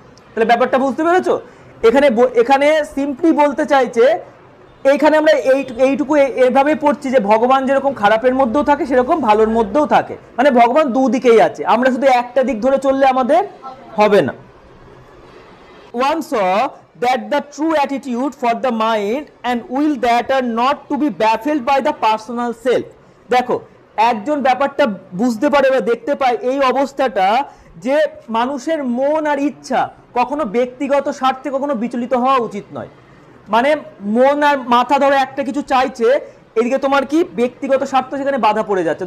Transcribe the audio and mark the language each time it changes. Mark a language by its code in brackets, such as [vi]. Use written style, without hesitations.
[bn] তাহলে ব্যাপারটা বুঝতে পেরেছো? এখানে সিম্পলি বলতে চাইছে, এইখানে আমরা এইটুকু এভাবে পড়ছি যে ভগবান যেরকম খারাপের মধ্যেও থাকে সেরকম ভালোর মধ্যেও থাকে, মানে ভগবান দুদিকেই আছে, আমরা শুধু একটা দিক ধরে চললে আমাদের হবে না। [en] One saw that the true attitude for the mind and will that are not to be baffled by the personal self. [bn] দেখো, একজন ব্যাপারটা বুঝতে পারে বা দেখতে পায় এই অবস্থাটা, যে মানুষের মন আর ইচ্ছা কখনো ব্যক্তিগত স্বার্থে কখনো বিচলিত হওয়া উচিত নয়। মানে মন আর মাথা ধরো একটা কিছু চাইছে, এদিকে তোমার কি ব্যক্তিগত স্বার্থ সেখানে বাধা পড়ে যাচ্ছে।